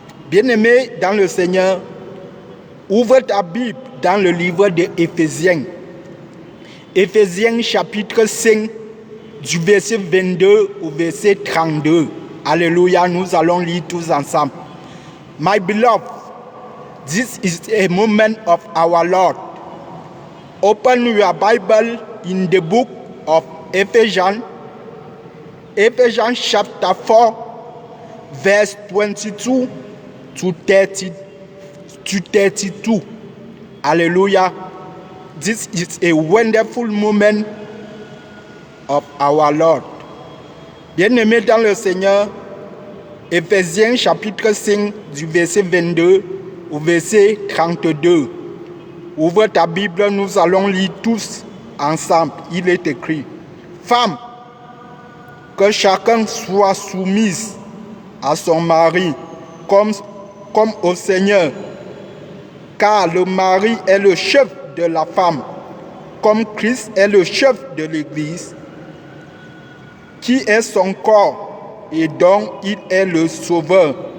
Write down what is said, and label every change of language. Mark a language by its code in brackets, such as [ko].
[fr] Bien-aimé dans le Seigneur, ouvre ta Bible dans le livre de Éphésiens. Éphésiens chapitre 5, du verset 22 au verset 32. Alléluia, nous allons lire tous ensemble. [en] My beloved, this is a moment of our Lord. Open your Bible in the book of Ephesians, Ephesians chapter 4, verse 22 to 32. Hallelujah. This is a wonderful moment of our Lord. [fr] Bien-aimés dans le Seigneur, Éphésiens chapitre 5 du verset 22 au verset 32. Ouvre ta Bible, nous allons lire tous ensemble. Il est écrit: Femmes, que chacun soit soumise à son mari comme au Seigneur, car le mari est le chef de la femme, comme Christ est le chef de l'Église, qui est son corps et dont il est le sauveur.